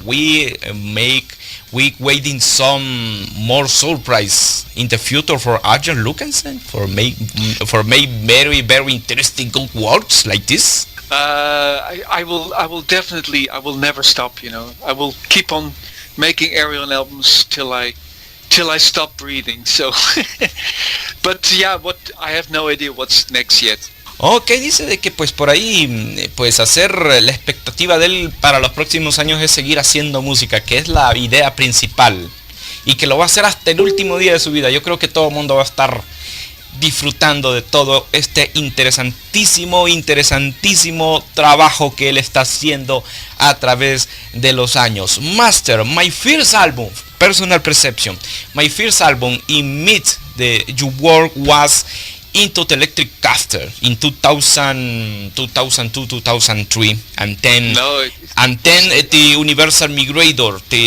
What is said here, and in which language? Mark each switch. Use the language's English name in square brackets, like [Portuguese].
[English] We waiting some more surprise in the future for Arjen Lucassen for make very interesting good works like this. I will never stop, you know. I will keep on making Ayreon albums till I stop breathing. So but yeah, I have no idea what's next yet. [Spanish] Ok, dice de que pues por ahí pues hacer la expectativa de él para los próximos años es seguir haciendo música, que es la idea principal, y que lo va a hacer hasta el último día de su vida. Yo creo que todo el mundo va a estar disfrutando de todo este interesantísimo trabajo que él está haciendo a través de los años. [English] Master, my first album, Personal Perception, my first album in mid your work was Into the Electric Caster in 2002-2003, and then the Universal Migrator.